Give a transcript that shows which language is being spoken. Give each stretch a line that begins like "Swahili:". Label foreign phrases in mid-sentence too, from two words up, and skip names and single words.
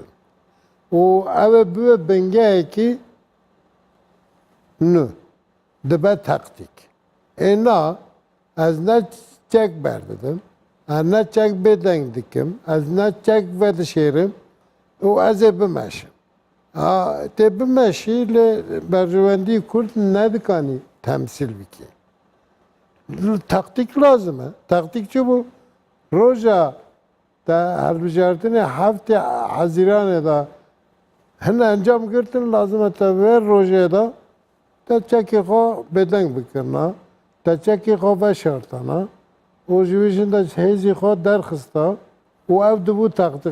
Kurdish: û ew ê bibe bingehekî nû dibe taktik. Na ez ne çek berdidim, ez ne çek bêdeng dikim, ez ne çek vedişêrim û ez ê bimeşim. Tê bimeşî li berjivendî Kurd nedikanî temsil bikî. Taktik lazım e. Taktik çi bû? Roja te hilbijartinê heftê Hezîranê da hin encam girtin lazım e te vê rojê da te çekê xwe bêdeng bikirina, te çekê xwe veşartana û ji wî jin de hêzî xwe derxista û ev dibû taktik.